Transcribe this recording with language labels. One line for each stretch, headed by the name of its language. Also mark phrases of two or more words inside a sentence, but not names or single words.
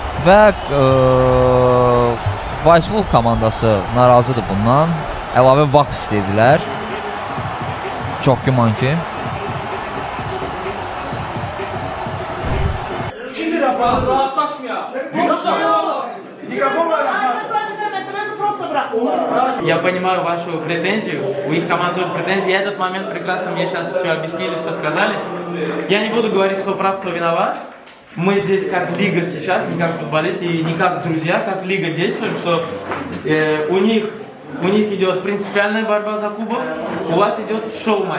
Azerbaijani: Və White Wolf komandası narazıdır bundan. Əlavə vaxt istədilər. Çox güman ki.
Turkish: Şimdi rahatlaşmıyor.
Russian: Я понимаю вашу претензию, у их команд тоже претензии. Я этот момент прекрасно мне сейчас все объяснили, все сказали. Я не буду говорить, кто прав, кто виноват. Мы здесь как лига сейчас, не как футболисты и не как друзья, как лига действуем, что у них идет принципиальная борьба за кубок, у вас идет шоу-матч.